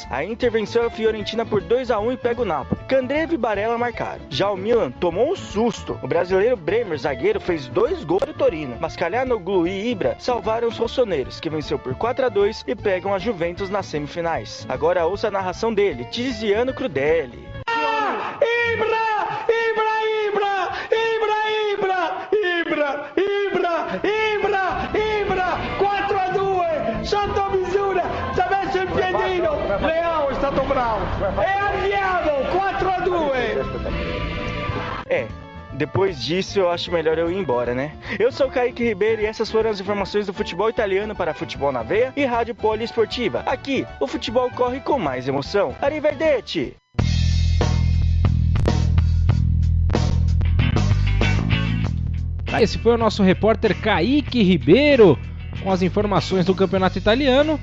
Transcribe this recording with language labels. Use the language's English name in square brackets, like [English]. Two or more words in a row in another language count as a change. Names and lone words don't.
[Portuguese] A Inter venceu a Fiorentina por 2-1 e pega o Napoli. Candreva e Barella marcaram. Já o Milan tomou um susto. O brasileiro Bremer, zagueiro, fez 2 gols do Torino. Mascalhanoglu e Ibra salvaram os rossoneiros, que venceu por 4-2 e pegam a Juventus nas semifinais. Agora ouça a narração dele, Tiziano Crudeli. [Italian] Ibra, 4-2, sotto misura, ci ha messo il piedino, Leão è stato bravo, e andiamo, 4-2. [Portuguese] Depois disso eu acho melhor eu ir embora, né? Eu sou o Kaique Ribeiro e essas foram as informações do futebol italiano para Futebol na Veia e Rádio Poliesportiva. Aqui, o futebol corre com mais emoção. Arrivederci! Esse foi o nosso repórter Kaique Ribeiro com as informações do campeonato italiano.